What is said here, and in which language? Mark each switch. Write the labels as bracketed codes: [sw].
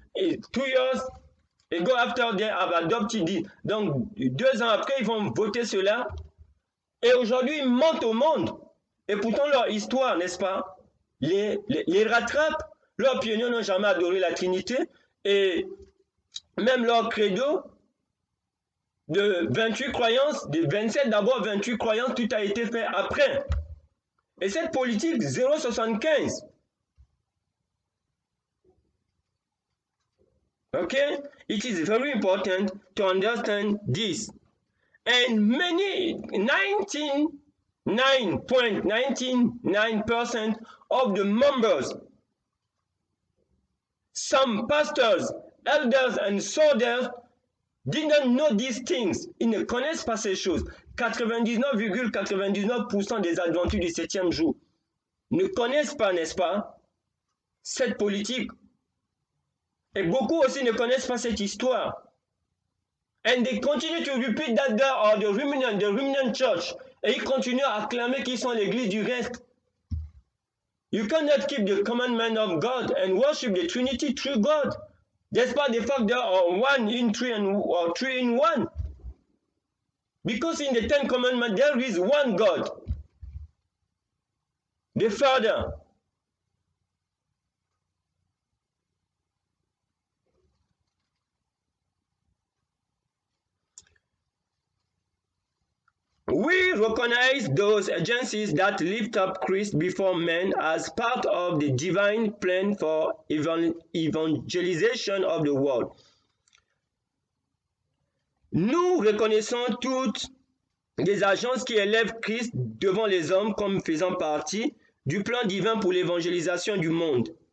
[en] 2 years ago after they have adopted it. [fr] Donc, 2 ans après, ils vont voter cela. Et aujourd'hui, ils mentent au monde. Et pourtant, leur histoire, n'est-ce pas, les rattrape. Leurs pionniers n'ont jamais adoré la Trinité. Et même leur credo de 28 croyances, de 27 d'abord, 28 croyances, tout a été fait après. Et cette politique 0,75, [en] okay, it is very important to understand this. And many, 99.99% of the members, some pastors, elders and soldiers didn't know these things. [fr] Ils ne connaissent pas ces choses. 99,99% des adventus du 7e jour ne connaissent pas, n'est-ce pas, cette politique. Et beaucoup aussi ne connaissent pas cette histoire. [en] And they continue to repeat that they are the remnant church. [fr] Et ils continuent à acclamer qu'ils sont l'église du reste. [en] You cannot keep the commandment of God and worship the Trinity, true God, despite the fact there are 1 in 3 or 3 in 1. Because in the 10 commandments there is one God, the Father. We recognize those agencies that lift up Christ before men as part of the divine plan for evangelisation of the world. [fr] Nous reconnaissons toutes les agences qui élèvent Christ devant les hommes comme faisant partie du plan divin pour l'évangélisation du monde.